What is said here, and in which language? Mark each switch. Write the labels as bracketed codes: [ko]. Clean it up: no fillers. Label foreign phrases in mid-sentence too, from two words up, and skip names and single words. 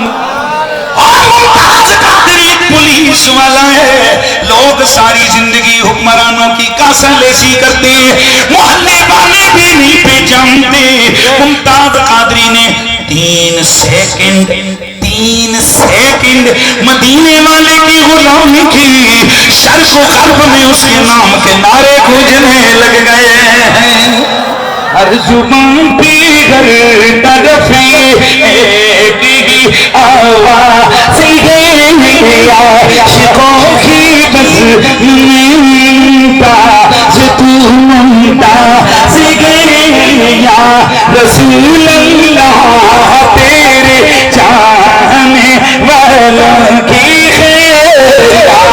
[ur] پولیس والا ہے, لوگ ساری زندگی حکمرانوں کی کاسالیسی کرتے ہیں, محلے والے بھی نہیں پہچانتے. ممتاز قادری نے 3 سیکنڈ مدینے والے کی غلامی کی, شرق و غرب میں اس کے نام کے نعرے گونجنے لگ گئے ہیں. ہر زبان پہ ہر طرف ایک ہی آواز ہے, عاشقوں کی بزم میں ممتاز تو ممتاز ہے [ar] یا رسول اللہ, [ur] تیرے چاہنے والوں کی خیر.